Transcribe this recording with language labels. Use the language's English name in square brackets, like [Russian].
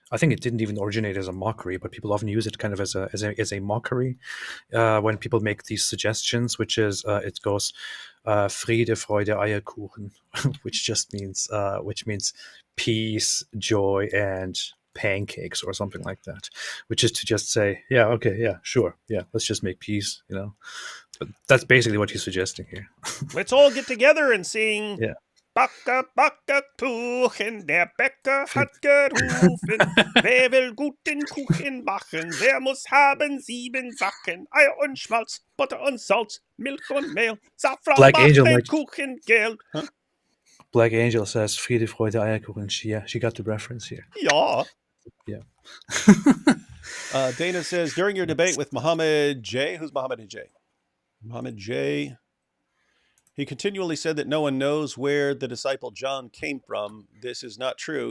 [English] I think it didn't even originate as a mockery, but people often use it kind of as a mockery when people make these suggestions, which is it goes [German] Friede, Freude, Eierkuchen, [English] which means peace, joy, and pancakes or something like that, which is to just say, yeah, okay, yeah, sure, yeah, let's just make peace, But that's basically what he's suggesting here. Let's all get together and sing. Yeah. [German] Backe, backe Kuchen, der Bäcker hat gerufen. Wer will guten Kuchen machen? Der muss haben 7 Sachen. Eier und Schmalz, Butter und Salz, Milch und Mehl, Safran, [English] Black [German] macht [English] Angel [German] den [English] might- [German] Kuchen Geld. Huh? [English] Black Angel says [German] Friede, Freude, Eierkuchen. [English] She got the reference here. [German] Ja. [English] Yeah. Dana says, during your debate with Muhammad J. Who's Muhammad J? Muhammad J. He continually said that no one knows where the disciple John came from. This is not true.